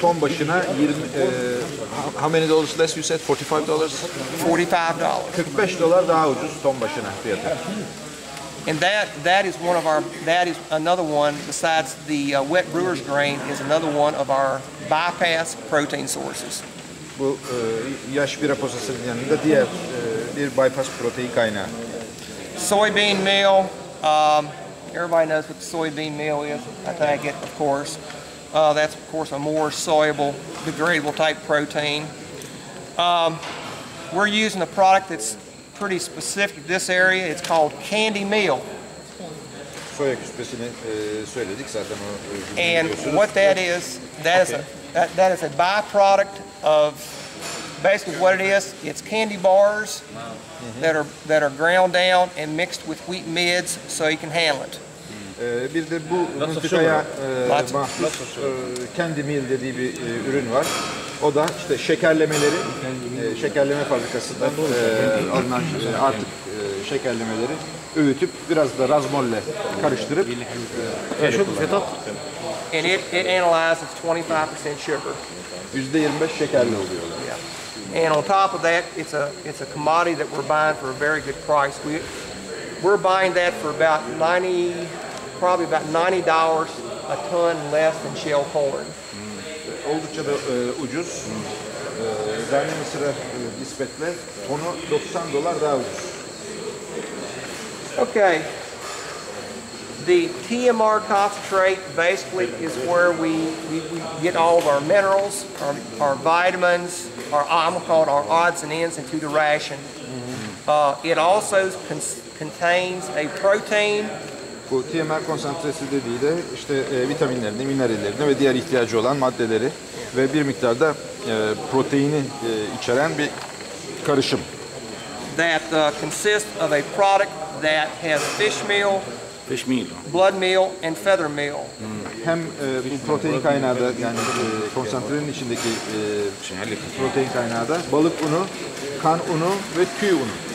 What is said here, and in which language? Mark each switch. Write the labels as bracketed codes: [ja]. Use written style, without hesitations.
[tr] Ton başına [en] 20 how many dollars less you said? $45? $45. [tr] $45 daha ucuz ton başına fiyatı. [en] And that is another one besides the wet brewer's grain is another one of our bypass protein sources. [tr] Bu yaş bira posasının yanında diğer bir bypass protein kaynağı. [en] Soybean meal Everybody knows what the soybean meal is, I take it, of course. That's, of course, a more soluble, degradable type protein. We're using a product that's pretty specific to this area. It's called candy meal. [tr] Soya küspesini söyledik zaten o [en] And what that is a byproduct of basically what it is. It's candy bars that are ground down and mixed with wheat mids so you can handle it. [tr] Bir de bu mıntıkaya mahsus Candy Meal dediği bir ürün var. O da işte şekerlemeleri, şekerleme fabrikasından alınan artık şekerlemeleri öğütüp biraz da razmolle karıştırıp [en] And it analyzes 25% sugar. [tr] %25 şekerli oluyorlar. [en] And on top of that, it's a commodity that we're buying for a very good price. We're buying that for about probably about $90 a ton less than shell corn. [tr] Oldukça da ucuz. Zerne mısıra nispetle tonu $90 daha ucuz. [en] Okay. The TMR concentrate basically is where we get all of our minerals, our vitamins, I'm gonna call it our odds and ends into the ration. It also contains a protein. [tr] Bu TMR konsantresi dediği de işte vitaminlerini, minerallerini ve diğer ihtiyacı olan maddeleri ve bir miktarda proteini içeren bir karışım. [en] That consists of a product that has fish meal, blood meal, and feather meal. [tr] Hem protein kaynağı da yani konsantrenin içindeki protein kaynağı da balık unu, kan unu ve tüy unu.